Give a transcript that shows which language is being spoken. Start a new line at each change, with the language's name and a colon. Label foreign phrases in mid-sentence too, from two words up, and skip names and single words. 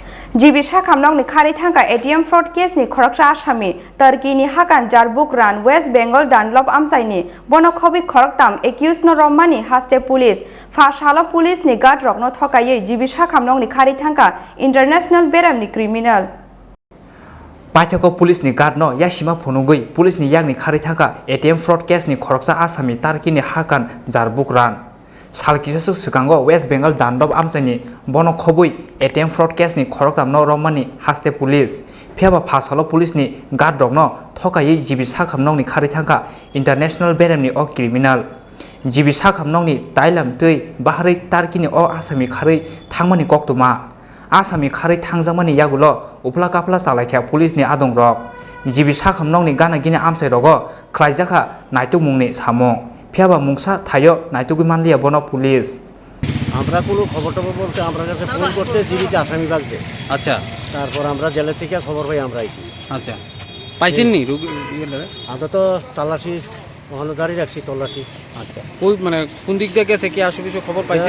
Kok Borok: জিবি সাখামনংনি খারি থাকা
English: ATM fraud
Kok Borok: কেসনি খরকসা আসামি টার্কিনি হাকান জারবুক রান ওয়েস্ট বেঙ্গল দানলব আমসাইনি বনখবি খরকতাম একিউজ ন রম্মানি হাস্তে পুলিশ ফাশালো পুলিশনি গার্ড রকনো থকাयै জিবি সাখামনংনি খারি থাকা ইন্টারন্যাশনাল বেরামনি ক্রিমিনাল पाइथाको पुलिसनि गार्ड यासिमा फुनुगै पुलिसनि यागनि खारै थाका
English: ATM fraud
Kok Borok: केसनि खरकसा आसामी तारकिनि हाकान जारबुक रान सालकिसासो सिगांगो वेस्ट बेंगल दानदब आमसाइनि बनो खबै
English: ATM fraud
Kok Borok: केसनि खरकतामनो रमानि हास्ते पुलिस फेबा फासालो पुलिसनि गार्ड रकनो थकायै जिबि साखामनंनि खारै थाका इन्टारनेशनल बेरामनि अ क्रिमिनाल जिबि साखामनंनि ताइलाम तै बाहारै तारकिनि अ आसामी खारै थांमानि कक्तमा आसामी खारै थांजामानि यागुलो उफ्ला काफ्ला सालायख्या पुलिसनि आदं रक जिबि साखामनंनि गाना गिना आमसाइ रगो ख्लाइजाखा नायतु मुंनि सामो फेबा मुंसा थायो नायतुगि मानलिया बनो पुलिस
Bangla: আমরা কোনো খবর টবর বলতে আমরা কাছে ফোন করছে জীবিত আসামি বাগছে। আচ্ছা, তারপর আমরা জেলের থেকে খবর পাই আমরা আইছি। আচ্ছা, পাইছেননি রোগী? আমরা তো তালাশি ওখানে দাঁড়িয়ে রাখছি তল্লাশি। আচ্ছা, ওই মানে কোন দিক দিয়ে গেছে কি আশেপাশে খবর পাইছেন?